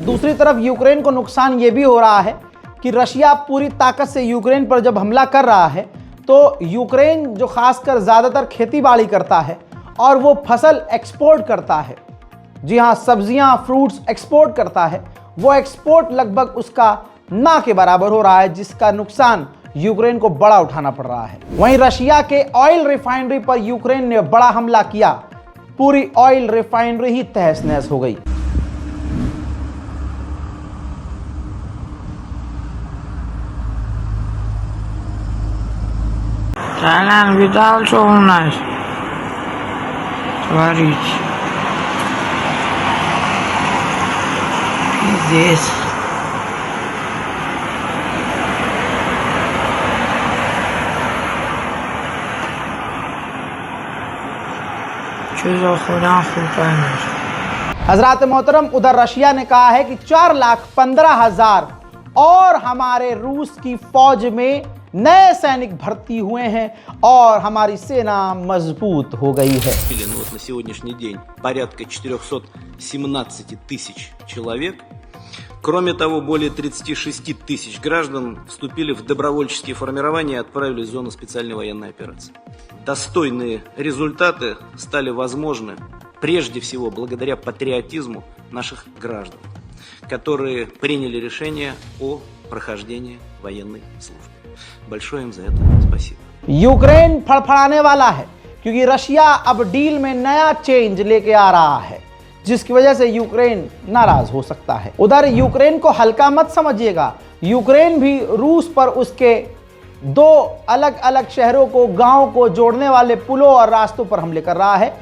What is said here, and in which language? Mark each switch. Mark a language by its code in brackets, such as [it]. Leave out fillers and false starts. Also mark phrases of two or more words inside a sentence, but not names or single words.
[hi] दूसरी तरफ यूक्रेन को नुकसान ये भी हो रहा है कि रशिया पूरी ताकत से यूक्रेन पर जब हमला कर रहा है तो यूक्रेन जो खासकर ज़्यादातर खेती बाड़ी करता है और वो फसल एक्सपोर्ट करता है, जी हाँ, सब्जियां फ्रूट्स एक्सपोर्ट करता है, वो एक्सपोर्ट लगभग उसका ना के बराबर हो रहा है, जिसका नुकसान यूक्रेन को बड़ा उठाना पड़ रहा है। वहीं रशिया के [en] oil refinery [hi] पर यूक्रेन ने बड़ा हमला किया, पूरी [en] oil refinery [hi] ही तहस नहस हो गई। Thailand without so nice. [ru] Творить. Пиздец. Что за хуйня [hi] हजरात मोहतरम, उधर रशिया ने कहा है कि 4,15,000 और हमारे रूस की फौज में नए सैनिक भर्ती हुए हैं और हमारी सेना मजबूत हो गई है। [ru] Вот на сегодняшний день порядка 417 тысяч человек. Кроме того, более 36 тысяч граждан вступили в добровольческие формирования и отправились в зону специальной военной операции. Достойные результаты стали возможны прежде всего благодаря патриотизму наших граждан, которые приняли решение о прохождении военной службы. Большое им за это спасибо. [hi] यूक्रेन फड़फड़ाने वाला है क्योंकि रशिया अब डील में नया चेंज लेके आ रहा है, जिसकी वजह से यूक्रेन नाराज हो सकता है। उधर यूक्रेन को हल्का मत समझिएगा, यूक्रेन भी रूस पर उसके 2 अलग अलग शहरों को, गांव को जोड़ने वाले पुलों और रास्तों पर हमले कर रहा है।